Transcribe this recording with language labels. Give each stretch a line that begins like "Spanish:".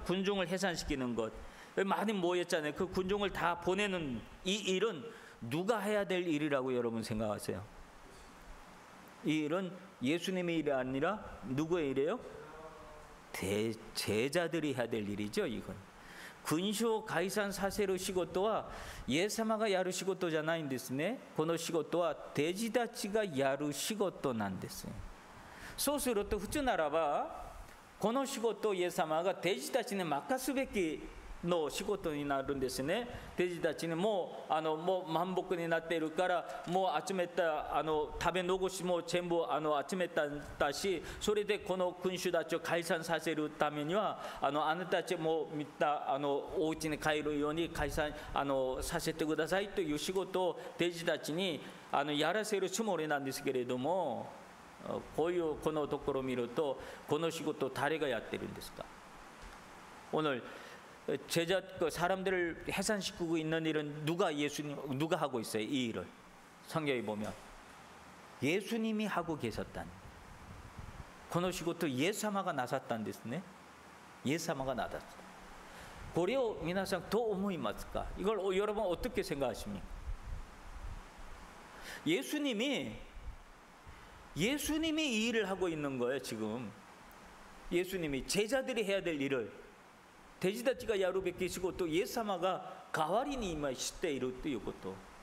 Korean: 군중을 해산시키는 것. 많이 모였잖아요. 그 군중을 다 보내는 이 일은 누가 해야 될 일이라고 여러분 생각하세요? 이 일은 예수님의 일이 아니라 누구의 일이에요? 제자들이 해야 될 일이죠. 이건
Japanese: 君主を解散させる仕事はイエス様がやる仕事じゃないんですね。この仕事は弟子たちがやる仕事なんです。そうすると普通ならばこの仕事をイエス様が弟子たちに任すべきの仕事になるんですね。弟子たちにもう満腹になっているからもう集めた食べ残しも全部集めたし、それでこの君主たちを解散させるためにはあなたたちも見たお家に帰るように解散させてくださいという仕事を弟子たちにやらせるつもりなんですけれども、このところを見るとこの仕事を誰がやってるんですか？
Korean: 오늘 제자 사람들을 해산시키고 있는 일은 누가 하고 있어요? 이 일을 성경에 보면 예수님이 하고 계셨다는.
Japanese: この仕事イエス様がなさったんですね。イエス様がなさった。これを皆さんどう思いますか？
Korean: 이걸 여러분 어떻게 생각하십니까? 예수님이 이 일을 하고 있는 거예요. 지금 예수님이 제자들이 해야 될 일을
Japanese: 弟子たちがやるべき仕事をイエス様が代わりに今しているということ。